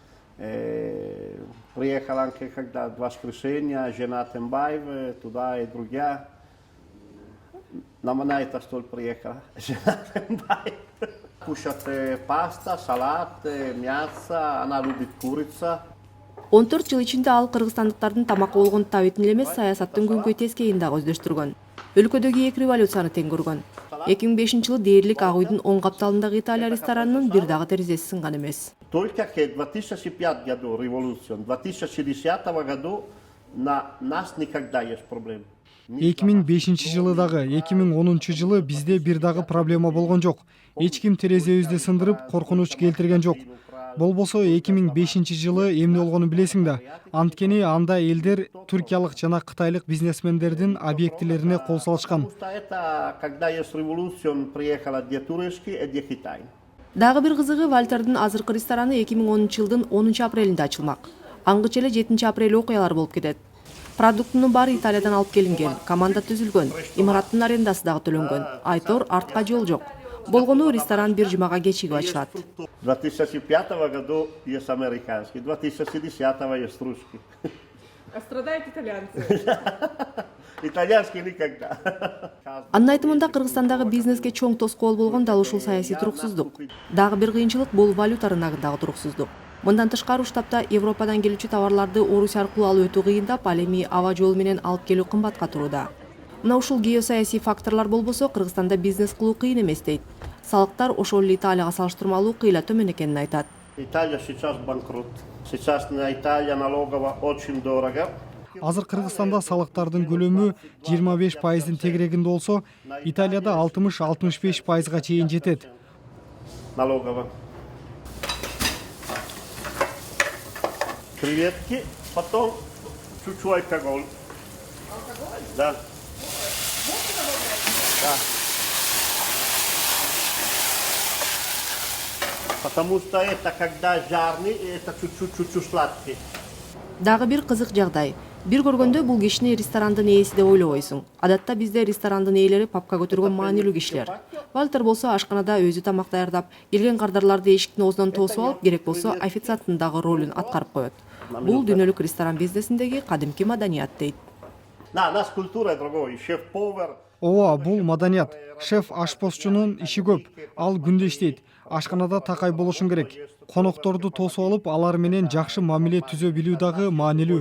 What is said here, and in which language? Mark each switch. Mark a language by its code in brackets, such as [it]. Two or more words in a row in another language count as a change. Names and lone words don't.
[ru] Приехала когда в воскресенье, жена Тембаева, туда и другая. На это столь приехала, жена Тембаева. Кушает паста, салат, мясо, она любит курица. [ky] 14 жыл ичинде ал кыргызстандыктардын тамакка болгон табитин эле эмес, саясаттын күнгөй тескейин дагы өздөштүргөн. Өлкөдөгү 2 революцияны тең көргөн. 2005 жылы дээрлик Ак үйдүн оң капталындагы Италия ресторанынын бир дагы терезеси сынган эмес. [ru] Только в 2005 году революция, в 2010 году на нас никогда есть проблем. [ky] 2005 жылы дагы, 2010 жылы бизде бир дагы проблема болгон жок. Эч ким терезебизди сындырып, коркунуч келтирген жок. Болбосо 2005 жылы эмне болгонун билесиң да. Анткени анда элдер туркиялык жана кытайлык бизнесмендердин объектилерине кол салышкан. [ru] Когда есть революция, приехала где турецкий, где Китай. [ky] Дагы бир кызыгы, Вальтердин азыркы рестораны 2010 жылдын 10 апрелинде ачылмак. Аңгыча эле 7 апрель окуялар болуп кетет. Продуктунун баары Италиядан алып келинген, команда түзүлгөн, имараттын арендасы дагы төлөнгөн. Айтор артка жол жок. Болгону ресторан бир жумага кечигип ачылат. [ru] 2005 году есть американский, 2010 есть русский. А страдают итальянцы? Итальянский никогда. [ky] Анын айтымында Кыргызстандагы бизнеске чоң тоскоол болгон дал ушул саясий туруксуздук. Дагы бир кыйынчылык бул валюта рыногундагы туруксуздук. Мындан тышкары штабта Европадан келүүчү товарларды Орусия аркылуу алып өтүү кыйындап, ал эми аба жолу менен алып келүү кымбатка турууда. Мына ушул геосаясий факторлор болбосо Кыргызстанда бизнес кылуу кыйын эмес дейт. салыктар ошол эле Италияга салыштырмалуу кыйла төмөн экенин айтат. [ru] Италия сейчас банкрот. Сейчас на Италия налоговая очень дорого. [ky] Азыр Кыргызстанда салыктардын көлөмү 25%дин тегерегинде болсо, Италияда 60-65%га чейин жетет. [ru] Налоговая. Креветки, потом чуть-чуть алкоголь. Да. Да. Потому что это когда жарный, это чуть-чуть сладкий. [ky] Дагы бир кызык жагдай. Бир көргөндө бул кишини ресторандын ээси деп ойлобойсуң. Адатта бизде ресторандын ээлери папка көтөргөн маанилүү кишилер. Вальтер болсо ашканада өзү тамак даярдап, келген кардарларды эшиктин оозунан тосуп алып, керек болсо официанттын дагы ролун аткарып коет. Бул дүйнөлүк ресторан бизнесиндеги кадимки маданият дейт. [ru] Наша культура другой, шеф-повар. [ky] Ооба, бул маданият. Шеф ашпозчунун иши көп. Ал күндө иштейт. Ашканада такай болушун керек. Конокторду тосуп алып, алар менен жакшы мамиле түзө билүү дагы маанилүү.